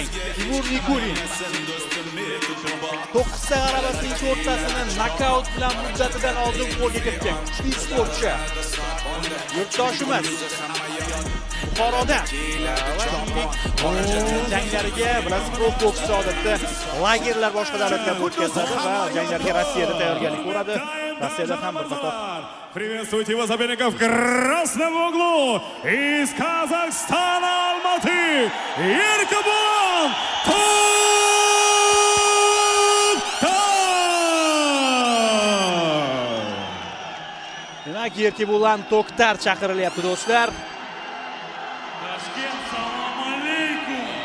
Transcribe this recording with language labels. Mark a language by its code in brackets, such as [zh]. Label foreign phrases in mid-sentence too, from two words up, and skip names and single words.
[uz] Timur Nikulin 9 ta g'alabasining 4 tasini nokaut bilan muddatidan oldin qo'lga kiritgan. Kuchli sportchi. Yurtdoshimiz Buxoroda va janglariga bilasiz, prof bokschi odatda lagerlar boshqa davlatlarda o'tkazadi va janglarga Rossiyada tayyorgarlik ko'radi. Rossiyada ham bir qator. [ru] Приветствуйте его соперников в красном углу из Казахстана, Алматы, [uz] Erkibo'lan To'xtar. Demak, Erkibo'lan To'xtar chaqirilyapti do'stlar. Toshkent, salom alaykum.